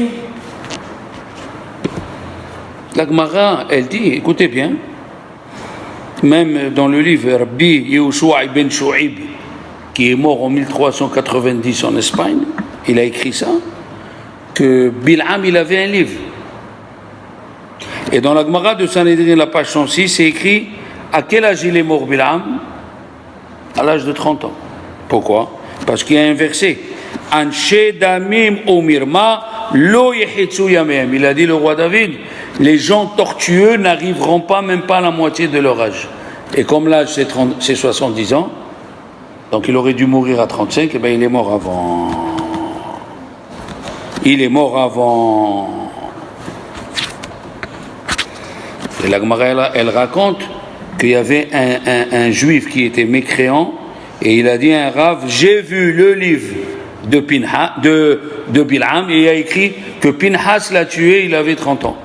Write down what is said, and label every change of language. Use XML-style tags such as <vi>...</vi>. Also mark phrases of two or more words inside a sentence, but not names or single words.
<fr>La Gemara, elle dit, écoutez bien, même dans le livre Rabbi Yehoshua ibn Shu'ib, qui est mort en 1390 en Espagne, il a écrit ça, que Bil'am, il avait un livre. Et dans la Gemara de Sanhedrin, la page 106, c'est écrit, à quel âge il est mort Bil'am? À l'âge de 30 ans. Pourquoi? Parce qu'il y a un verset,</fr> <he>אנשי דמים ומרמה לא יחצו ימיהם.</he> <fr>Il a dit le roi David, les gens tortueux n'arriveront pas, même pas à la moitié de leur âge. Et comme l'âge c'est 70 ans, donc il aurait dû mourir à 35, et bien il est mort avant. Il est mort avant. Et la Gemara, elle raconte qu'il y avait un juif qui était mécréant, et il a dit à un rave, j'ai vu le livre de Bil'am, et il a écrit que Pinhas l'a tué, il avait 30 ans.</fr>